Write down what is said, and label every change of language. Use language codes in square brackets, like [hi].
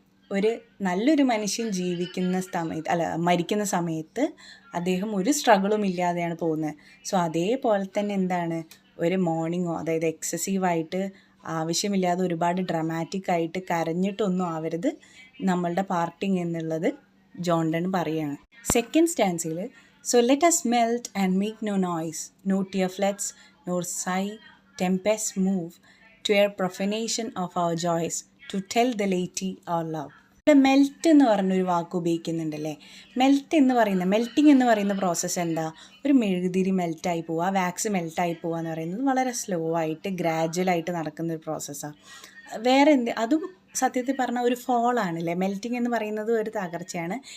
[ml] ഒരു നല്ലൊരു മനുഷ്യൻ മരിക്കുന്ന സമയത്ത് അദ്ദേഹം ഒരു സ്ട്രഗിളും ഇല്ലാതെയാണ് പോകുന്നത്. അതേപോലെ തന്നെ എന്താണ്, ഒരു മോർണിംഗോ അതായത് എക്സസീവായിട്ട് ആവശ്യമില്ലാതെ ഒരുപാട് ഡ്രമാറ്റിക് ആയിട്ട് കരഞ്ഞിട്ടൊന്നും ആവരുത് നമ്മളുടെ പാർട്ടിങ് എന്നുള്ളത് ജോൺ ഡൺ പറയുകയാണ്. Second സ്റ്റാൻസിൽ [en] So let us melt and make no noise, no tear floods nor sigh tempests move to a profanation of our joys to tell the laity our love. [ml] ഇവിടെ melt എന്ന് പറഞ്ഞൊരു വാക്ക് ഉപയോഗിക്കുന്നുണ്ടല്ലേ. Melting എന്ന് പറയുന്ന process എന്താ, ഒരു മെഴുകുതിരി മെൽറ്റായി പോവുക, വാക്സ് മെൽറ്റായി പോവുക എന്ന് പറയുന്നത് വളരെ സ്ലോ ആയിട്ട് ഗ്രാജുവലായിട്ട് നടക്കുന്നൊരു പ്രോസസ്സാണ്. അതും സത്യത്തിൽ പറഞ്ഞാൽ ഒരു ഫോളാണല്ലേ. മെൽറ്റിംഗ് എന്ന് പറയുന്നത് ഒരു തകർച്ചയാണ്.